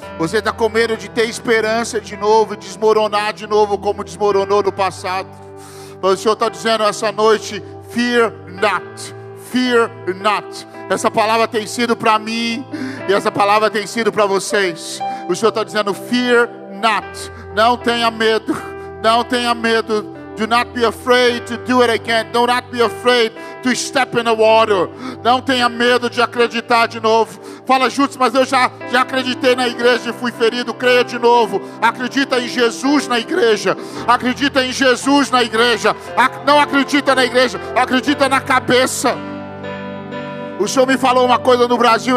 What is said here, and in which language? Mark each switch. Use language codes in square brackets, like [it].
[pt] Você está com medo de ter esperança de novo e desmoronar de novo como desmoronou no passado. Mas o Senhor está dizendo essa noite, [en] fear not, fear not. [pt] Essa palavra tem sido para mim e essa palavra tem sido para vocês. O Senhor está dizendo, [en] fear not, [pt] não tenha medo, não tenha medo. [en] Do not be afraid to do it again. Do not be afraid to step in the water. [pt] Não tenha medo de acreditar de novo. Fala, Jutsu, mas eu já acreditei na igreja e fui ferido. Creia de novo. Acredita em Jesus na igreja. Acredita em Jesus na igreja. Não acredita na igreja, acredita na cabeça. O Senhor me falou uma coisa no Brasil.